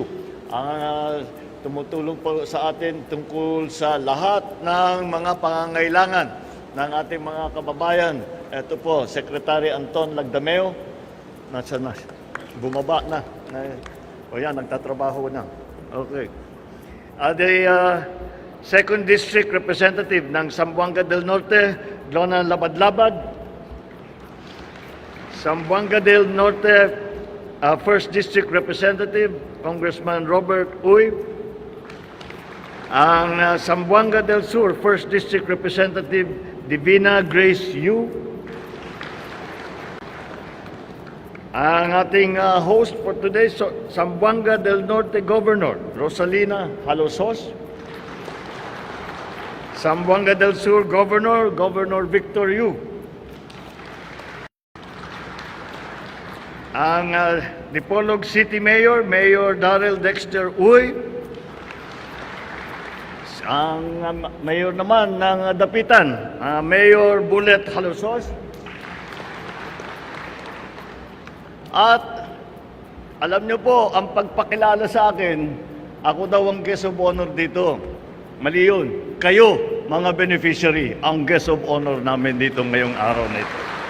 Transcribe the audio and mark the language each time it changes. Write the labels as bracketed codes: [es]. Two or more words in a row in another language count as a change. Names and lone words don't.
[tl] Tumutulong po sa atin tungkol sa lahat ng mga pangangailangan ng ating mga kababayan. Ito po, Secretary Anton Lagdameo. Nasaan na? Bumaba na. O yan, nagtatrabaho na. Okay. [en] The Second District Representative ng Zamboanga del Norte, Lona Labad-Labad. Zamboanga del Norte, First District Representative, Congressman Robert Uy. [tl] Ang Zamboanga del Sur, [en] First District Representative, [tl] Divina Grace Yu. Ang ating [en] host for today, Zamboanga del Norte Governor, Rosalina Halosos. Zamboanga del Sur Governor, Governor Victor Yu. [tl] Ang Dipolog City Mayor, Mayor Darrell Dexter Uy. Ang mayor naman ng Dapitan, Mayor Bullet Halosos. At alam niyo po, ang pagpakilala sa akin, ako daw ang [en] guest of honor [tl] dito. Mali yun. Kayo, mga beneficiary, ang [en] guest of honor [tl] namin dito ngayong araw na ito.